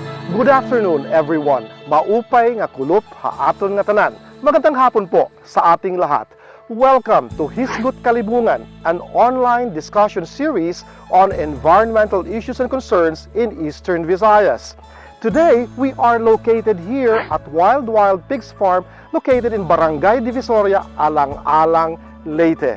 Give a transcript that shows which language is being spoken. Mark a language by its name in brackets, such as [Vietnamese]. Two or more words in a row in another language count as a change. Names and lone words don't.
[English] Good afternoon everyone. [Waray] Maupay nga kulop haaton nga tanan. [Filipino] Magandang hapon po sa ating lahat. [English] Welcome to Hisgut Kalibungan, an online discussion series on environmental issues and concerns in Eastern Visayas. Today, we are located here at Wild Pigs Farm, located in Barangay Divisoria, Alang-Alang, Leyte.